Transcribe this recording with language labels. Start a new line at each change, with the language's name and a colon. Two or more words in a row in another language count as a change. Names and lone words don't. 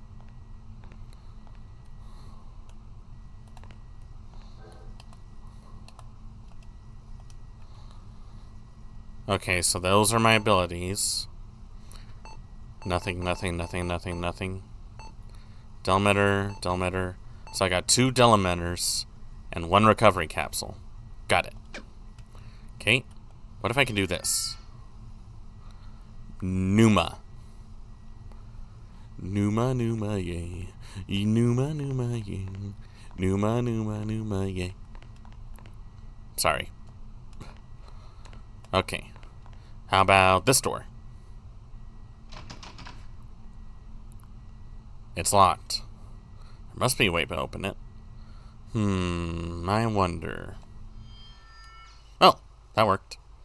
English: Okay, so those are my abilities. Nothing, nothing, nothing, nothing, nothing. Delmeter, Delmeter. So I got 2 Delameters and 1 recovery capsule. Got it. Okay. What if I can do this? Numa. Numa, Numa, yeah. Numa, Numa, yeah. Numa, Numa, Numa, yeah. Sorry. Okay. How about this door? It's locked. There must be a way to open it. I wonder. Oh, that worked.